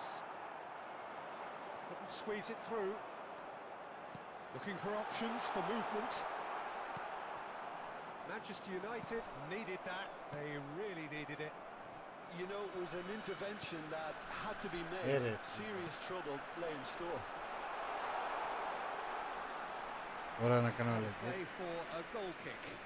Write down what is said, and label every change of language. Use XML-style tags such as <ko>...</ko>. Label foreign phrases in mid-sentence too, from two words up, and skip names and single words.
<en>Couldn't squeeze it through. Looking for options for movement. Manchester United needed that. They really needed it. You know, it was an intervention that had to be made. Serious trouble lay in store.</en> <el>Ωραία να κάνω άλλες.</el> <en>Play for a goal kick.</en>